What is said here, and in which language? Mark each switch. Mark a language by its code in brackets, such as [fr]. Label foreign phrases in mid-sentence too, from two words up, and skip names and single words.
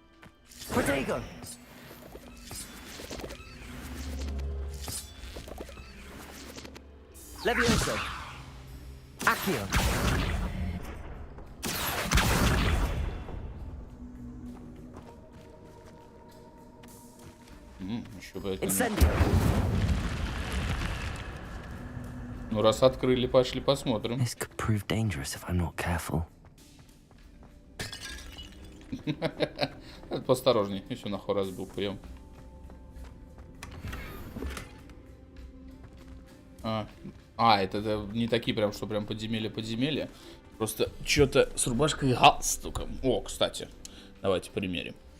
[en] Potato. [ru] Levioso. Accio. Еще бы это... Incendio. Ну, раз открыли, пошли посмотрим. [en] This could prove dangerous if I'm not careful. [ru] Поосторожней, если нахуй разбил прием. Это не такие прям, что прям подземелья. Просто что-то с рубашкой и галстуком. О, кстати, давайте примерим.